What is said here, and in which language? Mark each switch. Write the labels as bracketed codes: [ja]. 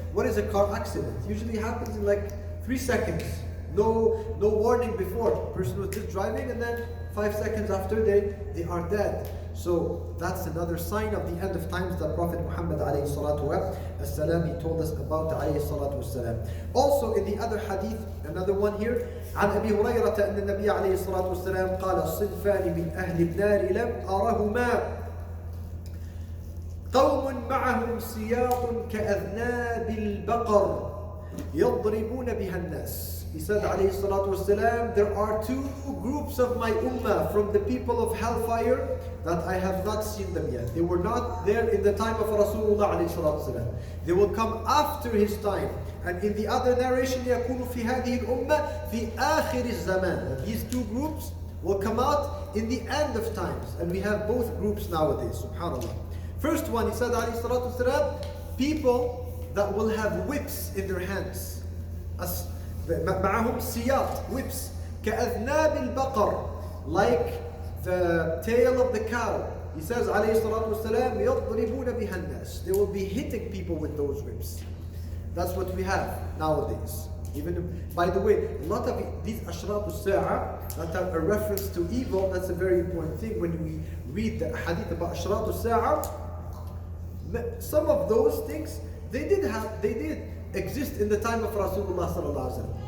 [en] What is a car accident? Usually happens in like 3 seconds. No warning before. The person was just driving and then 5 seconds after they are dead. So that's another sign of the end of times that Prophet Muhammad alayhi salatu wassalam, he told us about alayhi salatu wassalam. Also in the other hadith, another one here, [ar] عن أبي هريرة أن النبي عليه الصلاة والسلام قال صنفان من أهل النار لم أرهما قوم معهم سياط كأذناب البقر يضربون بها الناس. [en] He said, alayhi salatu wasalam, there are two groups of my ummah from the people of hellfire that I have not seen them yet. They were not there in the time of Rasulullah alayhi salatu wasalam. They will come after his time. And in the other narration, [ar] يَكُونُ فِي هَذِهِ الْأُمَّةِ فِي آخِرِ الزَّمَانِ. [en] These two groups will come out in the end of times. And we have both groups nowadays, subhanAllah. First one, he said, alayhi salatu wasalam, people that will have whips in their hands. [ar] معهم سياط, [en] whips, [ar] كأذناب البقر, [en] like the tail of the cow. He says, [ar] عليه الصلاة والسلام, يضربون بها الناس. [en] They will be hitting people with those whips. That's what we have nowadays. Even, by the way, a lot of these ashrat al-sa'a that have a reference to evil, that's a very important thing. When we read the hadith about ashrat al-sa'a, some of those things, they did exist in the time of Rasulullah sallallahu alaihi wasallam.